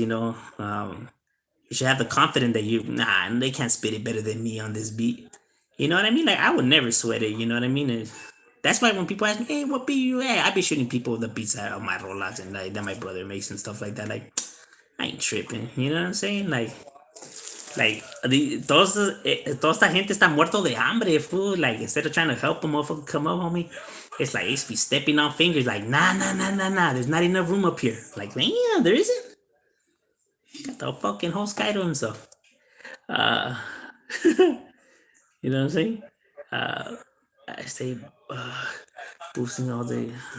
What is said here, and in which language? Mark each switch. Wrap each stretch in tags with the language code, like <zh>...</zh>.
<en>You should have the confidence that they can't spit it better than me on this beat. You know what I mean? Like I would never sweat it. You know what I mean? And that's why when people ask me, "Hey, what beat you at?" I be shooting people the beats out of my rollouts and like that my brother makes and stuff like that. Like I ain't tripping. You know what I'm saying? Like</en> <es>Like toda esta gente está muerto de hambre, fool.</es> <en>Like instead of trying to help a motherfucker come up, homie, it's like it's be stepping on fingers. Like nah, nah, nah, nah, nah. There's not enough room up here. Like damn, there isn't. Got the fucking whole sky to himself. Uh, you know what I'm saying? Uh, I stay boosting all day.</en>